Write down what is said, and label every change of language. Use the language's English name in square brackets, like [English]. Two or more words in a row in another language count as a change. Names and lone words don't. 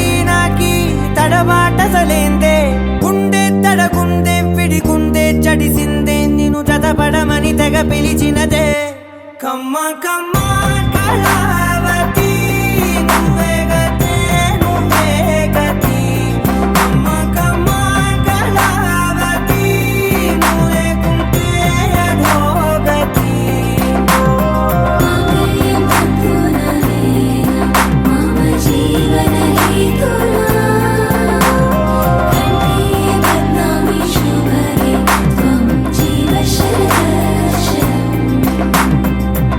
[Telugu] నాకి తడబాటసలేందే గుండె తడగుందే విడిగుందే చడిసిందే నిన్ను జతపడమని తెగ పిలిచినదే కమ్మ కమ్మ కళావతి నువ్వే గతే కమ్మ కమ్మ కళావతి నువ్వే కుంటే అధోగతి [Sanskrit] माङ्गल्यं तन्तुननेन मम जीवनहेतुना कण्ठे बध्नामि शुभगे त्वं जीव शरदर्शनम्